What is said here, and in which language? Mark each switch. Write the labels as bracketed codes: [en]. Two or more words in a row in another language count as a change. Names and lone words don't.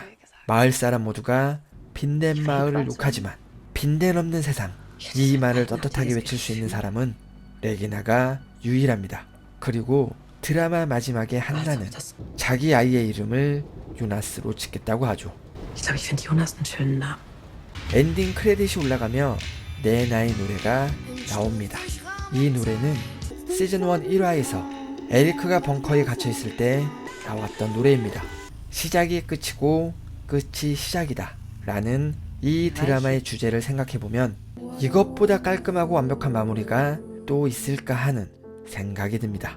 [ko] 마을 사람 모두가 빈덴 마을을 욕하지만 빈덴 없는 세상, 이 말을 떳떳하게 외칠 수 있는 사람은 레기나가 유일합니다. 그리고 드라마 마지막에 한나는 자기 아이의 이름을 요나스로 짓겠다고 하죠. [de] Ich glaube, ich finde Jonas einen schönen Namen. [ko] 엔딩 크레딧이 올라가며 내 나의 노래가 나옵니다. 이 노래는 시즌 1 1화에서 에리크가 벙커에 갇혀있을 때 나왔던 노래입니다. 시작이 끝이고 끝이 시작이다 라는 이 드라마의 주제를 생각해보면 이것보다 깔끔하고 완벽한 마무리가 또 있을까 하는 생각이 듭니다.